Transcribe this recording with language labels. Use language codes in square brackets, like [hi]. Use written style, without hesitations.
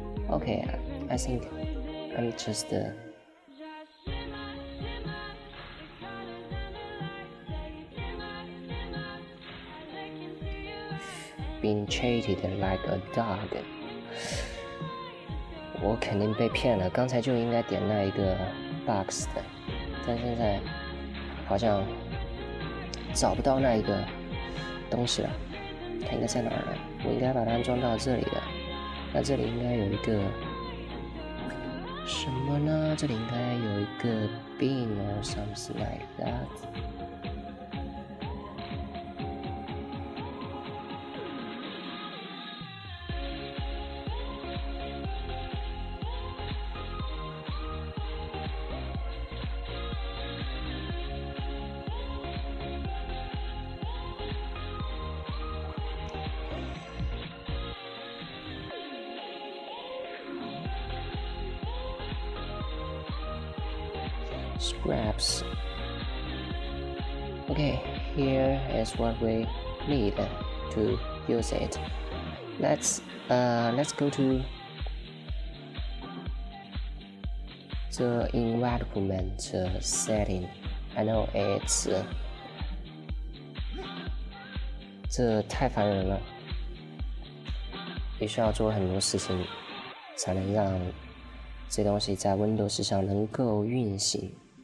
[en] Okay, I think I'm just being treated like a dog. [zh] 我肯定被骗了，刚才就应该点那一个 box 的，但现在好像找不到那一个东西了。它应该在哪儿呢？我应该把它安装到这里的。那这里应该有一个什么呢？这里应该有一个 [en] bin or something like that。 Scraps. Okay, here is what we need to use it. Let's go to the environment setting. I know it's [zh] 这太烦人了，必须要做很多事情才能让这东西在 Windows 上能够运行。